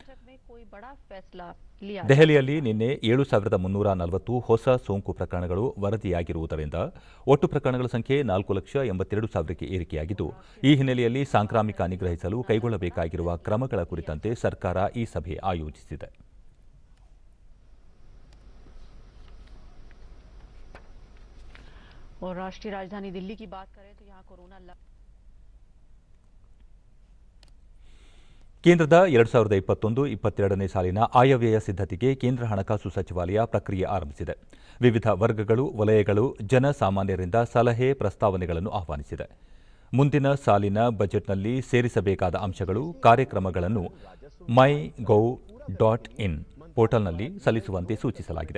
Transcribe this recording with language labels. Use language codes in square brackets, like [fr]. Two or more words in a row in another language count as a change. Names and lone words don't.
[kn] ದೆಹಲಿಯಲ್ಲಿ ನಿನ್ನೆ 7,340 ಹೊಸ ಸೋಂಕು ಪ್ರಕರಣಗಳು ವರದಿಯಾಗಿರುವುದರಿಂದ ಒಟ್ಟು ಪ್ರಕರಣಗಳ ಸಂಖ್ಯೆ 4,82,000ಕ್ಕೆ ಏರಿಕೆಯಾಗಿದ್ದು, ಈ ಹಿನ್ನೆಲೆಯಲ್ಲಿ ಸಾಂಕ್ರಾಮಿಕ ನಿಗ್ರಹಿಸಲು ಕೈಗೊಳ್ಳಬೇಕಾಗಿರುವ ಕ್ರಮಗಳ ಕುರಿತಂತೆ ಸರ್ಕಾರ ಈ ಸಭೆ ಆಯೋಜಿಸಿದೆ. [hi] और राष्ट्रीय राजधानी दिल्ली की बात करें तो यहाँ कोरोना [kn] ಕೇಂದ್ರದ 2021-22ನೇ ಸಾಲಿನ ಆಯವ್ಯಯ ಸಿದ್ಧತೆಗೆ ಕೇಂದ್ರ ಹಣಕಾಸು ಸಚಿವಾಲಯ ಪ್ರಕ್ರಿಯೆ ಆರಂಭಿಸಿದೆ. ವಿವಿಧ ವರ್ಗಗಳು, ವಲಯಗಳು, ಜನಸಾಮಾನ್ಯರಿಂದ ಸಲಹೆ, ಪ್ರಸ್ತಾವನೆಗಳನ್ನು ಆಹ್ವಾನಿಸಿದೆ. ಮುಂದಿನ ಸಾಲಿನ ಬಜೆಟ್ನಲ್ಲಿ ಸೇರಿಸಬೇಕಾದ ಅಂಶಗಳು, ಕಾರ್ಯಕ್ರಮಗಳನ್ನು mygov.in ಪೋರ್ಟಲ್ನಲ್ಲಿ ಸಲ್ಲಿಸುವಂತೆ ಸೂಚಿಸಲಾಗಿದೆ.